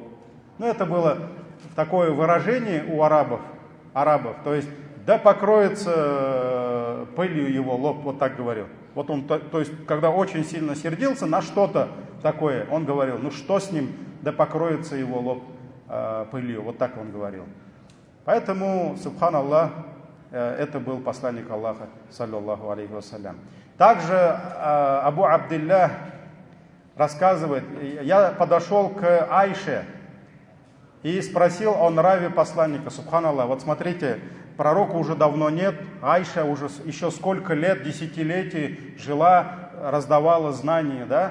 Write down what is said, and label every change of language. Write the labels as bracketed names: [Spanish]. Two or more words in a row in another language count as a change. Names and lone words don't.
[Russian] Ну, это было такое выражение у арабов, то есть да покроется пылью его лоб, вот так говорил. Вот он, то есть, когда очень сильно сердился на что-то такое, он говорил: ну что с ним, да покроется его лоб пылью, вот так он говорил. Поэтому, субханаллах, это был посланник Аллаха, [Arabic] صلى الله عليه وسلم. [Russian] Также Абу Абдилля рассказывает: я подошел к Айше и спросил о нраве посланника. Субханаллах, вот смотрите, пророка уже давно нет, Айша уже еще сколько лет, десятилетий жила, раздавала знания, да?